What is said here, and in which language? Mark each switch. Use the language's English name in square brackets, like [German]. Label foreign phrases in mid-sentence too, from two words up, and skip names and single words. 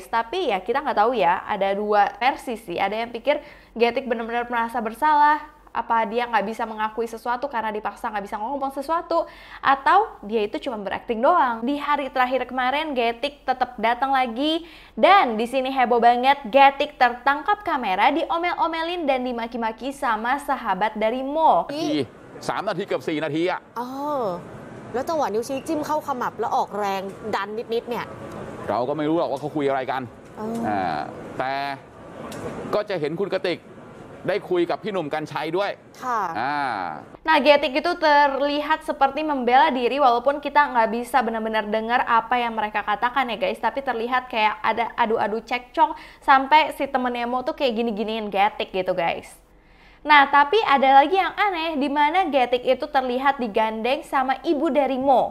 [Indonesian] Tapi ya kita nggak tahu ya, ada dua versi sih. Ada yang pikir Getik benar-benar merasa bersalah, apa dia nggak bisa mengakui sesuatu karena dipaksa nggak bisa ngomong sesuatu, atau dia itu cuma berakting doang. Di hari terakhir kemarin Getik tetap datang lagi dan di sini heboh banget, Getik tertangkap kamera diomel-omelin dan dimaki-maki sama sahabat dari Mo. [Thai] 3 นาทีเกือบ4 นาทีอะ แล้วจังหวะนิ้วชี้จิ้มเข้าขมับแล้วออกแรงดันนิดๆเนี่ย เราก็ไม่รู้หรอกว่าเขาคุยอะไรกันแต่ก็จะเห็นคุณกติกได้คุยกับพี่หนุ่มกรรชัยด้วย ค่ะ [Indonesian] Nah, Getik itu terlihat seperti membela diri walaupun kita nggak bisa benar-benar dengar apa yang mereka katakan ya guys. Tapi terlihat kayak ada adu-adu cekcok sampai si temennya Mo tuh kayak gini-giniin Getik gitu guys. Nah, tapi ada lagi yang aneh di mana Getik itu terlihat digandeng sama ibu dari Mo.